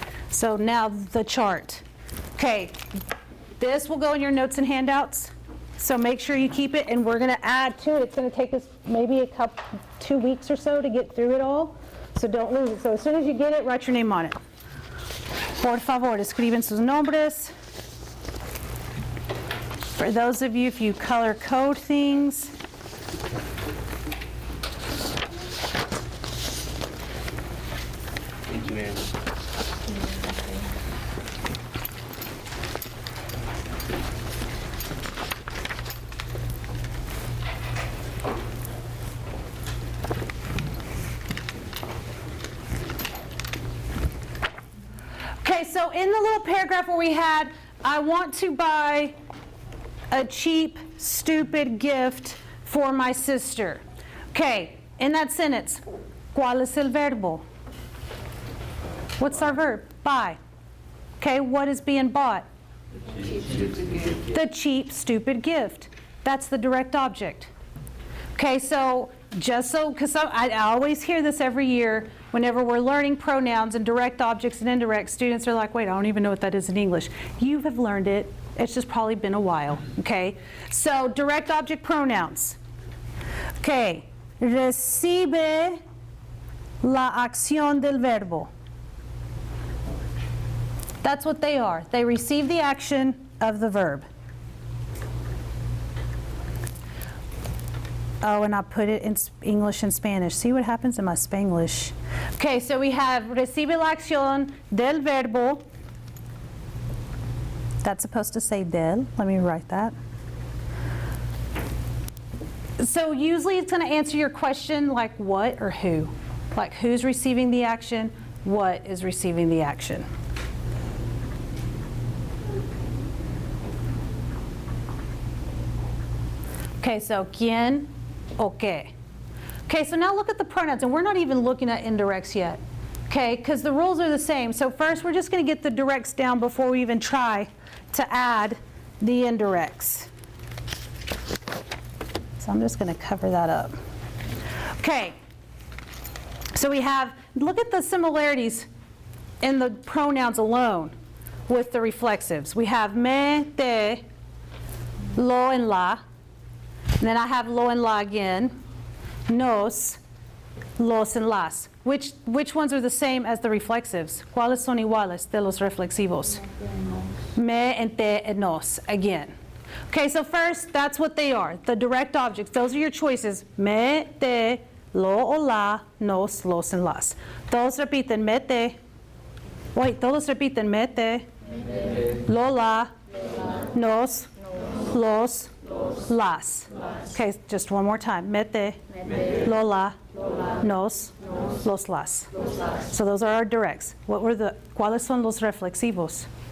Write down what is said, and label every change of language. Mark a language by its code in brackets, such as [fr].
[en] So now the chart. Okay, this will go in your notes and handouts. So make sure you keep it, and we're going to add to it. It's going to take us maybe 2 weeks or so to get through it all. So don't lose it. So as soon as you get it, write your name on it. [es] Por favor, escriben sus nombres. [en] For those of you, if you color code things. Thank you, Anne. Okay, so in the little paragraph where we had, I want to buy a cheap, stupid gift for my sister. Okay, in that sentence, [es] ¿cuál es el verbo? [en] What's our verb? Buy. Okay, what is being bought? The cheap, stupid gift. That's the direct object. Okay, so just so, because I always hear this every year whenever we're learning pronouns and direct objects and indirect, students are like, wait, I don't even know what that is in English. You have learned it. It's just probably been a while, okay? So direct object pronouns. [es] Okay, recibe la acción del verbo. [en] That's what they are. They receive the action of the verb. Oh, and I put it in English and Spanish. See what happens in my Spanglish. Okay, so we have [es] recibe la acción del verbo. [en] That's supposed to say del. Let me write that. So usually it's going to answer your question like what or who. Like who's receiving the action, what is receiving the action. Okay, so [es] quién o qué. [en] Okay, so now look at the pronouns, and we're not even looking at indirects yet. Okay, because the rules are the same. So first, we're just going to get the directs down before we even try to add the indirects. So I'm just going to cover that up. Okay, so we have, look at the similarities in the pronouns alone with the reflexives. We have me, te, lo, and la. And then I have lo and la again. Nos, los, and las. Which ones are the same as the reflexives? [es] ¿Cuáles son iguales de los reflexivos? [en] Me and te and nos, again. Okay, so first, that's what they are, the direct objects. Those are your choices. Me, te, lo o la, nos, los, and las. [es] Todos repiten me, te. Wait, todos repiten me, te, lo, la, nos, los, las. [en] Okay, just one more time. Me, te, lo, la, nos, los, las. So those are our directs. [es] ¿Cuáles son los reflexivos?